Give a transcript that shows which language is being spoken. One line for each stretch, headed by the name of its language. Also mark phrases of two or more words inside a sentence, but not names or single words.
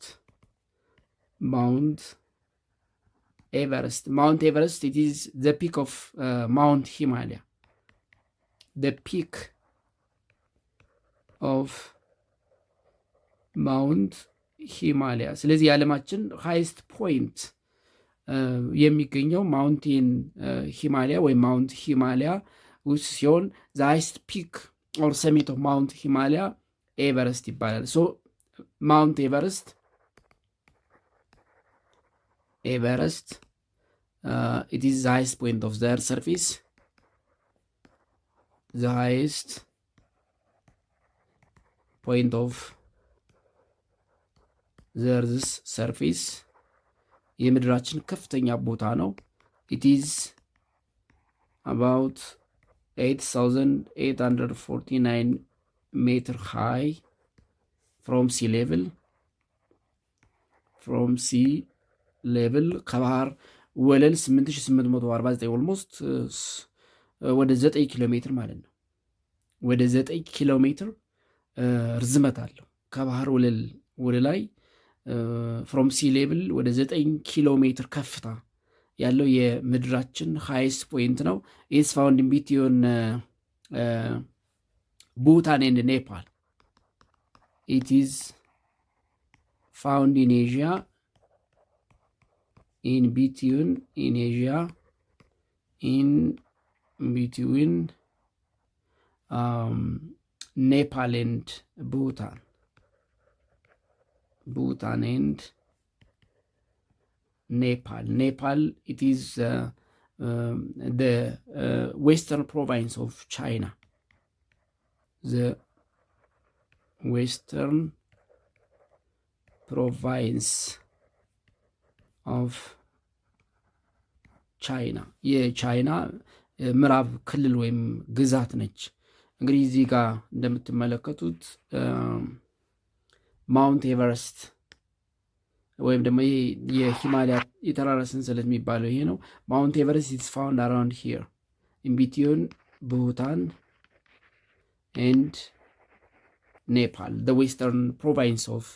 English: Mount Everest, it is the peak of Mount Himalaya. The peak of Mount Himalaya.
Amharic: ስለዚህ የዓለማችን
English: highest point የሚገኘው mountain Himalaya ወይም ማውንት ሂማሊያ
Amharic: ውስጥ ሲሆን
English: the highest peak or summit of Mount Himalaya ኤቨረስት ይባላል። so Mount Everest it is the highest point of the earth surface. The highest point of the earth's surface
Amharic: የምድራችን ከፍተኛ ቦታ ነው።
English: it is about 8849 meter high from sea
Amharic: level ከባህር ወለል 8849 ኦልሞስት ወደ 9 ኪሎ ሜትር ማለት ነው። ወደ 9 ኪሎ ሜትር ርዝመት አለው ከባህር ወለል ወደ ላይ
English: from sea level
Amharic: ወደ 9 ኪሎ ሜትር ከፍታ ያለው የምድራችን ሃይስት ፖይንት ነው።
English: it's found in between Bhutan and Nepal. It is found in Asia in between Nepal and Bhutan and Nepal, it is the western province of China. The western province of China
Amharic: የቻይና ምዕራብ ክልል ወይም ግዛት ነች። እንግዲህ እዚህ ጋር እንደምትመለከቱት
English: ማውንት ኤቨረስት
Amharic: ወይም ደግሞ የሂማሊያ የተራራ ሰንሰለት የሚባለው ይሄ ነው።
English: Mount Everest is found around here in between Bhutan and Nepal the western province of